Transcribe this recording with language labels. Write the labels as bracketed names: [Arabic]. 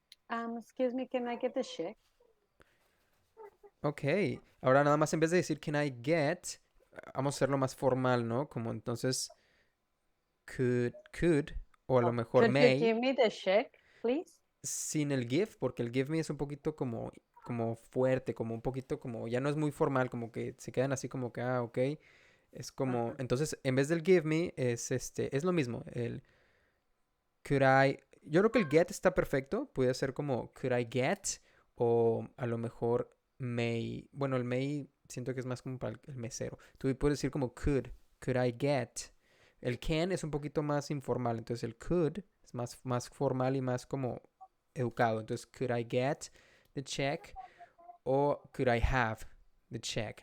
[English] Excuse me, can I get the check? [Spanish] Ok, ahora nada más en vez de decir can I get, vamos a hacerlo más formal, ¿no? Como entonces could, o a lo Oh, mejor [English] could you may, give me the check, please? [Spanish] sin el give, porque el give me es un poquito como fuerte, como un poquito como, ya no es muy formal, como que se quedan así como que, ok. Es como, Ajá. entonces en vez del give me es lo mismo, el could I, yo creo que el get está perfecto, puede ser como could I get, o a lo mejor may, bueno, el may siento que es más como para el mesero. Tú puedes decir como could I get. El can es un poquito más informal, entonces el could es más formal y más como educado. [English] Entonces, could I get the check o could I have the check?